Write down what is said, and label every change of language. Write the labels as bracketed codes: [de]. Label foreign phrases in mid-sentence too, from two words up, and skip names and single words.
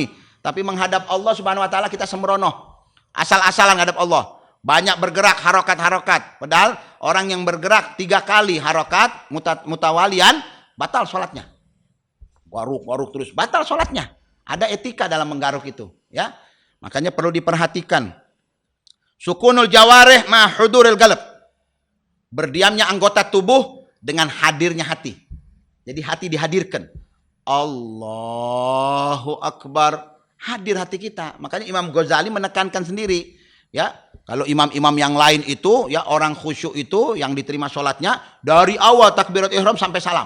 [id] Tapi menghadap Allah [ar] سبحانه وتعالى [id] kita sembrono. Asal-asalan menghadap Allah. Banyak bergerak, harokat-harokat. Padahal orang yang bergerak 3 kali [ar] حركات متواليات, [id] batal sholatnya. Garuk-garuk terus, batal sholatnya. Ada etika dalam menggaruk itu, ya. Makanya perlu diperhatikan. [ar] سكون الجوارح مع حضور القلب. [id] Berdiamnya anggota tubuh dengan hadirnya hati. Jadi hati dihadirkan. [ar] الله أكبر. [id] Hadir hati kita. Makanya Imam Ghazali menekankan sendiri. Ya, kalau imam-imam yang lain itu, ya, orang khusyuk itu yang diterima sholatnya dari awal [ar] تكبيرة الإحرام [id] sampai salam.